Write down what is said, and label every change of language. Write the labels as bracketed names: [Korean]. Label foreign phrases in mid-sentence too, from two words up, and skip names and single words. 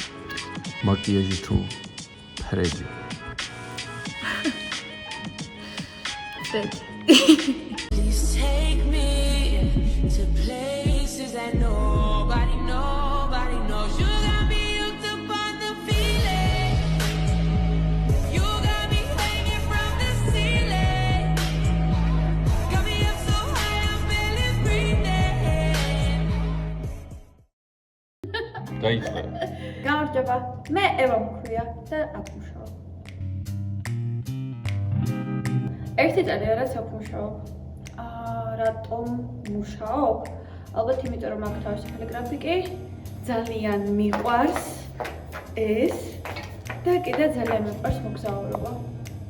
[Georgian] მაკიაჟი თუ ფრედი [English] Please take me to places that nobody knows. You got me hooked up on the feeling. You got me hanging from the ceiling. Got me up so high, I'm barely breathing. [Georgian] გაიხარა გამარჯობა მე ევა მქვია და აქ ვმუშაობ 1 წელი რაც აქ მუშაობ. რატომ მუშაობ? ალბათ იმიტომ რომ აქ თავისუფალი გრაფიკი ძალიან მიყვარს ეს და კიდე ძალიან მიყვარს მოგზაურობა.